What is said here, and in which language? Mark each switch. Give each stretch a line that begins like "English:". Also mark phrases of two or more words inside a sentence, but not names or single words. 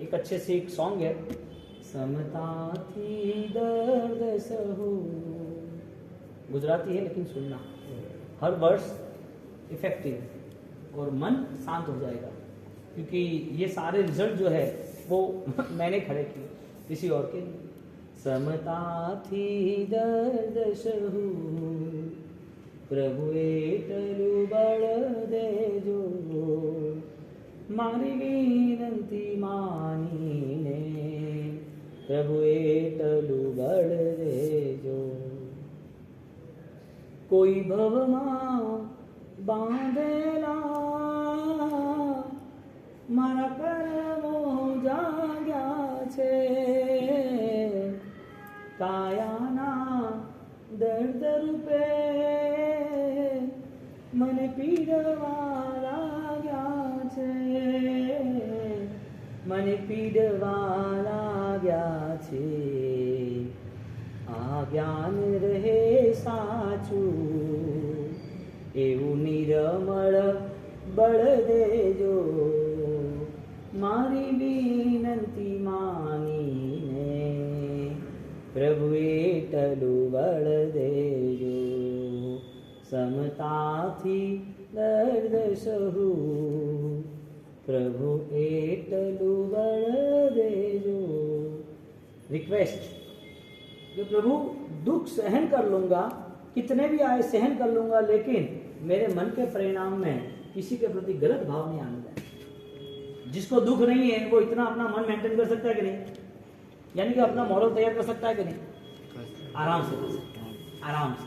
Hindi: एक अच्छे से एक सॉन्ग है,
Gujarati: સમતાથી દર્દ સહું,
Hindi: गुजराती है लेकिन सुनना, हर
English: words effective
Hindi: है और मन शांत हो जाएगा, क्योंकि ये सारे रिजल्ट जो है वो मैंने खड़े किए, किसी और के नहीं।
Gujarati: સમતાથી દર્દ સહું, પ્રભુ એટલું બળ દેજો, મારી વિનંતી માનીને, પ્રભુ એટલું બળ દેજો। કોઈ ભવમાં બાંધેલા, મારા કરમો જાગ્યા છે, કાયાના દર્દ રૂપે મને પીડવા લાગ્યા છે, મને પીડવા લાગ્યા છે, આ જ્ઞાન રહે સાચું, એવું નિરમળ બળ દેજો, મારી વિનંતી માનીને, પ્રભુ એટલું બળ દેજો, સમતાથી દર્દ સહુ, પ્રભુ એટલું બળ દેજો।
Hindi: रिक्वेस्ट कि प्रभु दुख सहन कर लूंगा, कितने भी आए सहन कर लूंगा, लेकिन मेरे मन के परिणाम में किसी के प्रति गलत भाव नहीं आने दें। जिसको दुख नहीं है वो इतना अपना मन मेंटेन कर सकता है कि नहीं, यानी कि अपना मॉरल तैयार कर सकता है कि नहीं, आराम से कर सकता है, आराम से।